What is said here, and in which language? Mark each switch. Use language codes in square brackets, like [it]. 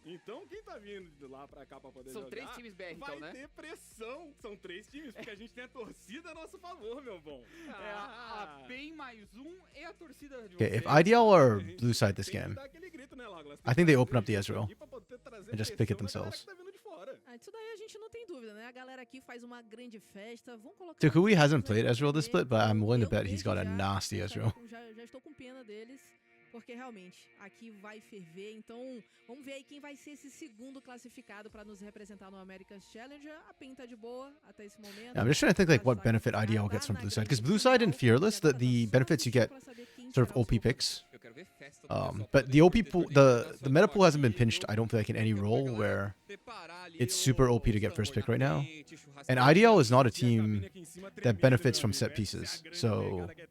[pt] Então, quem tá vindo de lá pra cá pra poder jogar, são 3 times BR, então, né? Vai ter pressão. São 3 times, porque a gente tem a torcida a nosso favor, meu bom. É a PEN mais um e a torcida de [en] Okay, if IDL are blue side this game, I think they open up the Ezreal and just pick it themselves. [pt] Isso daí a gente não tem dúvida, né? A galera aqui faz uma grande festa. Vão colocar. [en] Takui hasn't played Ezreal this split, but I'm willing to bet he's got a nasty Ezreal. [pt] Já estou com pena deles. porque realmente aqui vai ferver. Então, vamos ver aí quem vai ser esse segundo classificado para nos representar no America's Challenger. A PEN tá de boa até esse momento. [en] Yeah, I'm just trying to think like what benefit IDL gets from Blue Side, because Blue Side and Fearless, the benefits you get sort of OP picks. But the OP pool, the meta pool hasn't been pinched, I don't feel like, in any role where it's super OP to get first pick right now. And IDL is not a team that benefits from set pieces, so